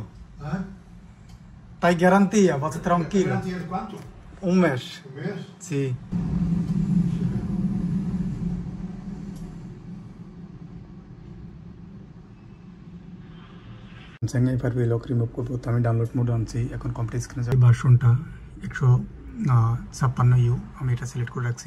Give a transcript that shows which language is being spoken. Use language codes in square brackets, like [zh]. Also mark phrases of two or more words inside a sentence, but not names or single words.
[it] T'hai garantia, vado tranquillo. Garantia di quanto? Un mes. Un mes? Sì. [bn] স্যামসাং [en] FRP lock remove [bn] করবো, তো আমি [en] download mode [bn] আনছি। এখন কমপ্লিট স্ক্রিনে যাই। ভার্সনটা 156U আমি এটা সিলেক্ট করে রাখছি।